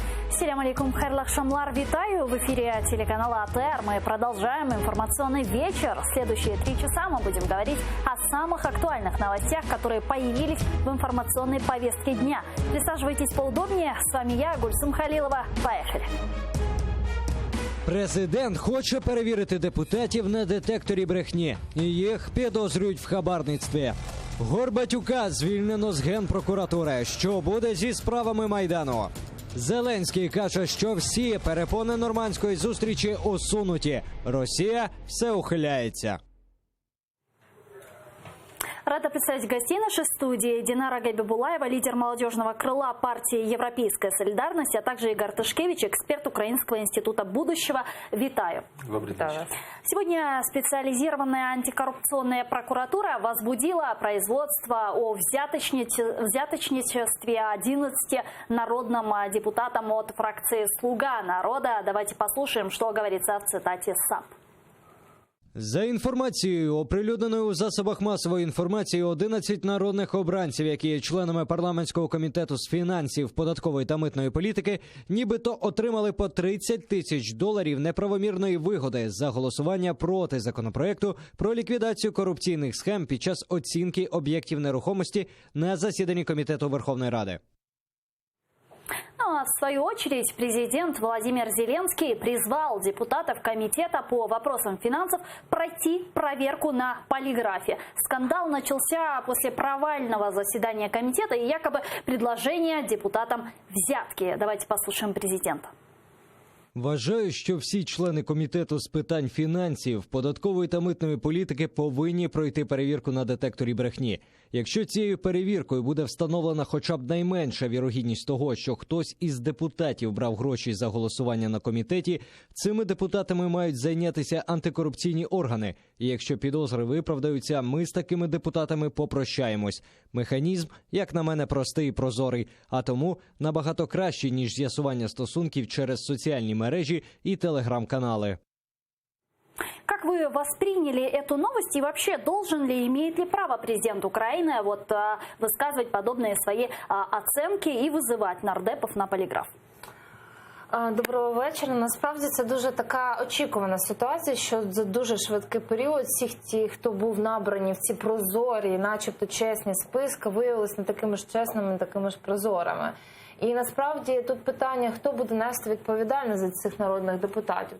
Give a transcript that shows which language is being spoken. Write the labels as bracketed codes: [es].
[ru] Ассаляму алейкум, [crh] хайрлах шамлар, [uk] витаю! [ru] В эфире телеканала АТР. Мы продолжаем информационный вечер. Следующие 3 часа мы будем говорить о самых актуальных новостях, которые появились в информационной повестке дня. Присаживайтесь поудобнее. С вами я, Гульсум Халилова. Поехали! [uk] Президент хоче перевірити депутатів на детекторі брехні. Їх підозрюють в хабарництві. Горбатюка звільнено з Генпрокуратури. Що буде зі справами Майдану? Зеленський каже, що всі перепони нормандської зустрічі усунуті. Росія все ухиляється. [ru] Рада представить гостей нашей студии. Динара Габибулаева, лидер молодежного крыла партии «Европейская солидарность», а также Игорь Тышкевич, эксперт Украинского института будущего. [uk] Витаю. [ru] Добрый день. Сегодня специализированная антикоррупционная прокуратура возбудила производство о взяточничестве 11 народным депутатам от фракции «Слуга народа». Давайте послушаем, что говорится в цитате САП. [uk] За інформацією, оприлюдненою у засобах масової інформації, 11 народних обранців, які є членами парламентського комітету з фінансів, податкової та митної політики, нібито отримали по $30 тисяч неправомірної вигоди за голосування проти законопроекту про ліквідацію корупційних схем під час оцінки об'єктів нерухомості на засіданні Комітету Верховної Ради. [ru] Ну, а в свою очередь президент Владимир Зеленский призвал депутатов комитета по вопросам финансов пройти проверку на полиграфе. Скандал начался после провального заседания комитета и якобы предложения депутатам взятки. Давайте послушаем президента. [uk] Вважаю, що всі члени комітету з питань фінансів, податкової та митної політики повинні пройти перевірку на детекторі брехні. Якщо цією перевіркою буде встановлена хоча б найменша вірогідність того, що хтось із депутатів брав гроші за голосування на комітеті, цими депутатами мають зайнятися антикорупційні органи. І якщо підозри виправдаються, ми з такими депутатами попрощаємось. Механізм, як на мене, простий і прозорий, а тому набагато кращий, ніж з'ясування стосунків через соціальні мережі [ru] и телеграм-каналы. Как вы восприняли эту новость и вообще должен ли, имеет ли право президент Украины высказывать подобные свои оценки и вызывать нардепов на поліграф? [uk] Доброго вечора. Насправді це дуже така очікувана ситуація, що за дуже швидкий період всіх ті, хто був набрані в ці прозорі, начебто чесні списки, виявилися не такими ж чесними, не такими ж прозорими. І насправді тут питання, хто буде нести відповідальність за цих народних депутатів.